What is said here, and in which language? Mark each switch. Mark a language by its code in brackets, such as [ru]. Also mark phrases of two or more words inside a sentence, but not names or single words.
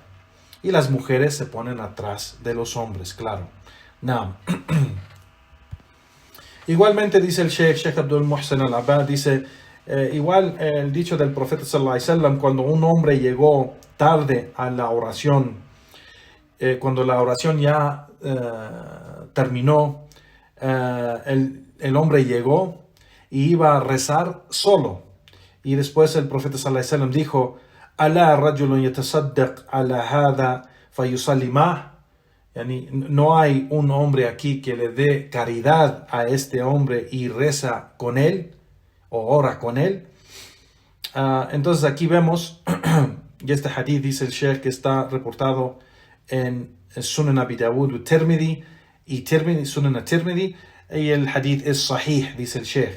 [es] Y las mujeres se ponen atrás de los hombres, claro. Naam. Igualmente dice el Sheikh Abdul Muhsin al-Abbad, dice, igual el dicho del profeta [ar] صلى الله عليه وسلم, [es] cuando un hombre llegó tarde a la oración, cuando la oración ya terminó, el hombre llegó y iba a rezar solo. Y después el profeta [ar] صلى الله عليه وسلم [es] dijo, [ar] "ألا رجل يتصدق على هذا فيصلي معه." [es] Yani, no hay un hombre aquí que le dé caridad a este hombre y reza con él o ora con él. Entonces aquí vemos, y este hadith dice el Sheikh que está reportado en Sunan Abi Dawud y Tirmidhi, Sunan al-Tirmidhi, y el hadith es sahih, dice el Sheikh.